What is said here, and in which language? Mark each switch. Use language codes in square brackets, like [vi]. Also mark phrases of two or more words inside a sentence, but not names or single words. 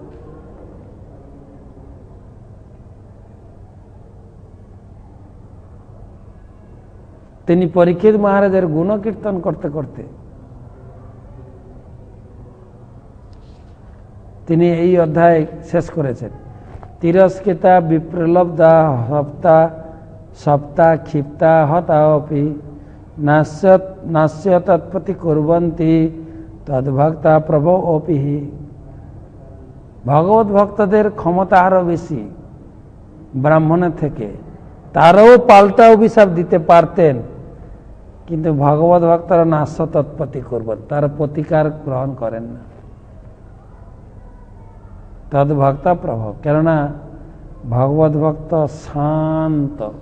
[bn] তিনি পরীক্ষিত মহারাজের গুণকীর্তন করতে করতে তিনি এই অধ্যায় শেষ করেছেন। [sa] তিরস্কৃতা বিপ্রলব্ধা সপ্তা সপ্তা ক্ষিপ্তা হতাপি নাস্য তৎপতি কুর্বন্তি তদ্ভক্তা প্রভো অপি। [bn] ভগবত ভক্তদের ক্ষমতা আরো বেশি ব্রাহ্মণের থেকে, তারাও পাল্টা অভিশাপ দিতে পারতেন, কিন্তু ভগবত ভক্তরা [sa] নাস্য তৎপতি [bn] করবেন, তারা প্রতিকার গ্রহণ করেন না। [sa] তদ্ভক্তা প্রভো, [bn] কেননা ভগবত ভক্ত শান্ত।